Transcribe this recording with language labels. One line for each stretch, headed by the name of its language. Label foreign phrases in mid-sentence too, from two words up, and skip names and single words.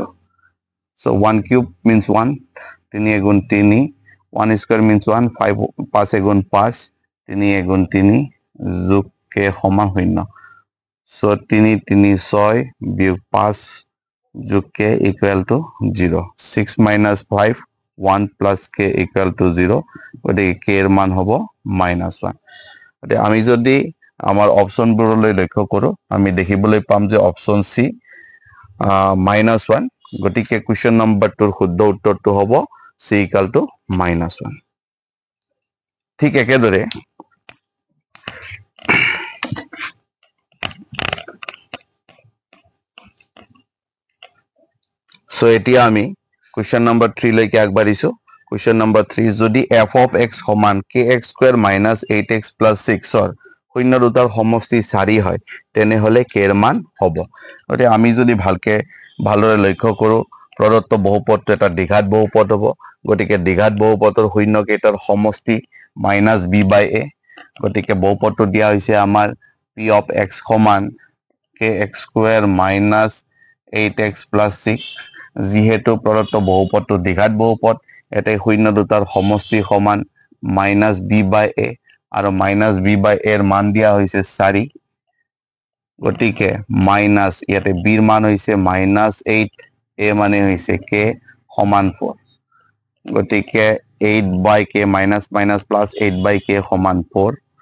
English: So 1 cube means 1,
Assamese: 3 এগুণ 3,
English: 1 square means 1,
Assamese: 5 এগুণ 5, 3 এগুণ 3, যোগ k সমান 0. So 3 3 6 বিয়োগ 5 যোগ k
English: equal to
Assamese: 0.
English: 6 minus 5, 1 plus k equal to 0.
Assamese: গতিকে k এর মান হ'ব -1. গতিকে আমি যদি আমাৰ অপশনবোৰলৈ লক্ষ্য কৰোঁ আমি দেখিবলৈ পাম যে
English: option C
Assamese: -1. গতিকে কোৱেশ্চন নম্বৰটোৰ শুদ্ধ উত্তৰটো হ'ব
English: c equal to -1.
Assamese: ঠিক একেদৰে সো এতিয়া আমি
English: question number 3
Assamese: লৈকে আগবাঢ়িছো
English: question number 3
Assamese: যদি
English: f of x
Assamese: সমান
English: kx square minus 8x plus 6
Assamese: ৰ শূন্য দুটাৰ সমষ্টি 4 হয় তেনেহলে k এর মান হ'ব গতিকে আমি যদি ভালদৰে লক্ষ্য কৰোঁ প্ৰদত্ত বহুপদটো এটা দ্বিঘাত বহুপদ হ'ব গতিকে দ্বিঘাত বহুপদৰ শূন্য কেইটাৰ সমষ্টি -b/a গতিকে বহুপদটো দিয়া হৈছে আমাৰ
English: p of x
Assamese: সমান
English: kx square minus 8x plus 6
Assamese: যেহেতু প্রদত্ত বহুপদটো দ্বিঘাত বহুপদ এতে শূন্য দুটাৰ সমষ্টি সমান -b/a আৰু -b/a এর মান দিয়া হৈছে 4 গতিকে মাইনাস ইয়াতে b এর মান হৈছে -8 a মানে হৈছে k সমান 4 গতিকে
English: 8/k minus minus plus 8/k
Assamese: সমান 4